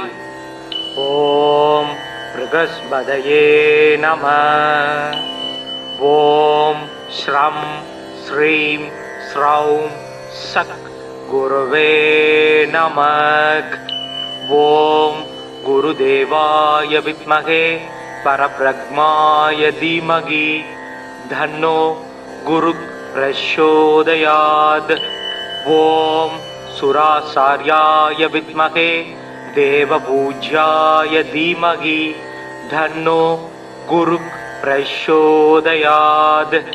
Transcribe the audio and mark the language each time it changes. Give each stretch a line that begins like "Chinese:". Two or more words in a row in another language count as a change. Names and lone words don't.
Sanskrit: ॐ बृहस्पतये नम. ॐ श्रं श्रीं श्रौं सक् गुरुवे नमक्. ॐ गुरुदेवाय विद्महे परब्रह्माय धीमहि धन्नो गुरु प्रचोदयात्. ओम सुराचार्याय विद्महे देवपूज्याय धीमहि धन्नो गुरु प्रचोदयात्.